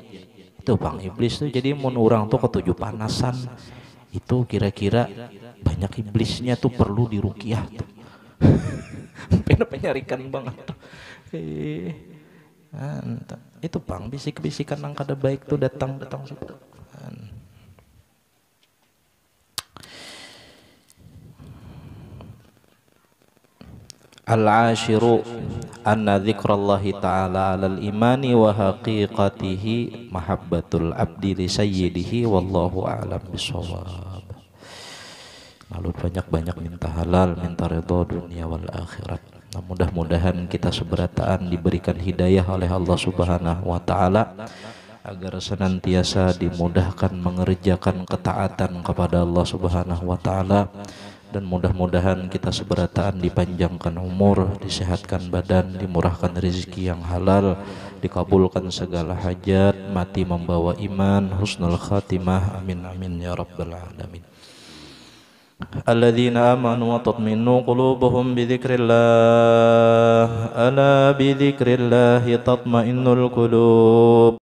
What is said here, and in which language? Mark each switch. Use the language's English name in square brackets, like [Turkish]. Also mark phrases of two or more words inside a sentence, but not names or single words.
[Banjar] Itu bang iblis tuh jadi mun orang tuh ketujuh panasan. Itu kira-kira banyak iblisnya tuh perlu dirukiah tuh. Pengen penyarikan banget tuh. Itu bang bisik-bisikan nang kada baik tuh datang situ. [Arabic] الحاصل أن ذكر الله تعالى على الإيمان وحقيقته محبة العبد لسيده والله أعلم بالصواب. [Banjar] Lalu banyak-banyak minta halal, minta ridha dunia wal akhirat. Nah, mudah-mudahan kita seberataan diberikan hidayah oleh [Arabic] الله سبحانه وتعالى [Banjar] agar senantiasa dimudahkan mengerjakan ketaatan kepada [Arabic] الله سبحانه وتعالى, [Banjar] dan mudah-mudahan kita seberataan dipanjangkan umur, disehatkan badan, dimurahkan rezeki yang halal, dikabulkan segala hajat, mati membawa iman, [Arabic] حسن الخاتمة آمين آمين يا رب العالمين. الذين آمنوا وتطمئن قلوبهم بذكر الله ألا بذكر الله تطمئن القلوب.